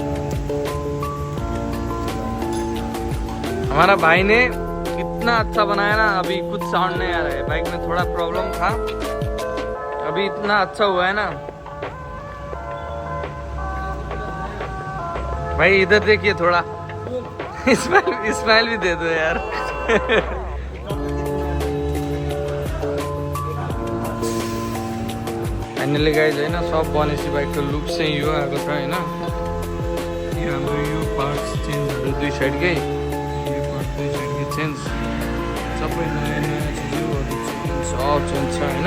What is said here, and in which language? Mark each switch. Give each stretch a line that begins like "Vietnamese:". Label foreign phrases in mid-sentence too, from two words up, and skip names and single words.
Hindi: हमारा भाई ने इतना अच्छा बनाया ना। अभी कुछ साउंड नहीं आ रहा है। बाइक में थोड़ा प्रॉब्लम था। अभी इतना अच्छा हुआ है ना भाई। इधर देखिए थोड़ा स्माइल भी दे दो यार।
English: finally guys
Nepali: होइन सब भनेपछि बाइकको लुक चाहिँ यो आएको छ होइन। यो हाम्रो यो
English: parts changes
Nepali: दुई साइडकै चेन्ज सबै नयाँ चिजहरू सब चेन्ज छ होइन।